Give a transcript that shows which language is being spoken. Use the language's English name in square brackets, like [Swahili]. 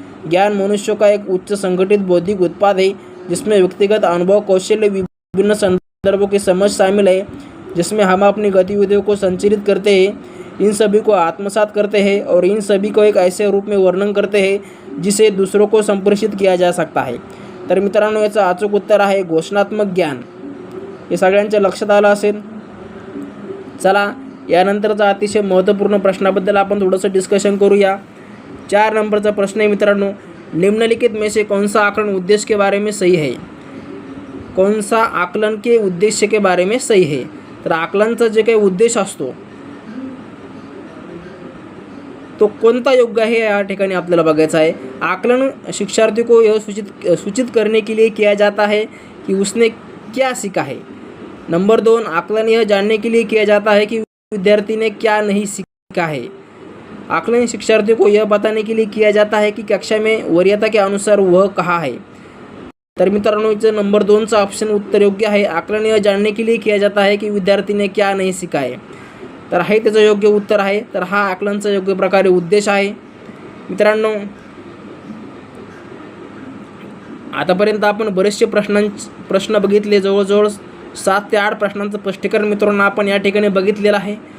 [Hindi] ज्ञान मनुष्यों का एक उच्च संगठित बौद्धिक उत्पाद है जिसमें व्यक्तिगत अनुभव, कौशल्य, विभिन्न संदर्भों की समझ शामिल है, जिसमें हम अपनी गतिविधियों को संचालित करते हैं, इन सभी को आत्मसात करते हैं और इन सभी को एक ऐसे रूप में वर्णन करते हैं जिसे दूसरों को संप्रेषित किया जा सकता है। [Marathi] तर मित्रांनो याचं अचूक उत्तर आहे घोषणात्मक ज्ञान। हे सगळ्यांच्या लक्षात आलं असेल। चला यानंतरचा अतिशय महत्त्वपूर्ण प्रश्नाबद्दल आपण थोडंसं डिस्कशन करूया। 4 नंबरचा प्रश्न आहे मित्रांनो [Hindi] निम्नलिखित में से कौन सा आकलन उद्देश्य के बारे में सही है? कौन सा आकलन के उद्देश्य के बारे में सही है? [Marathi] तर आकलनचा जे काही उद्देश असतो तो कोणता योग्य आहे या ठिकाणी आपल्याला बघायचं आहे। [Hindi] आकलन शिक्षार्थी को यह सूचित करने के लिए किया जाता है कि उसने क्या सीखा है। नंबर 2 आकलन यह जानने के लिए किया जाता है कि विद्यार्थी ने क्या नहीं सीखा है। आकलन शिक्षार्थियों को यह बताने के लिए किया जाता है कि कक्षा में वरीयता के अनुसार वह कहाँ है। [Marathi] तर मित्रांनो इथं नंबर 2चा ऑप्शन उत्तर योग्य आहे। [Hindi] आकलन यह जानने के लिए किया जाता है कि विद्यार्थी ने क्या नहीं सीखा है। [Marathi] तर हे त्याचं योग्य उत्तर आहे। तर हा आकलनचा योग्य प्रकारे उद्देश आहे। मित्रांनो आतापर्यंत आपण बरेचसे प्रश्न बघितले, जवळजवळ 7 ते 8 प्रश्नांचं स्पष्टीकरण मित्रांनो आपण या ठिकाणी बघितलेलं आहे।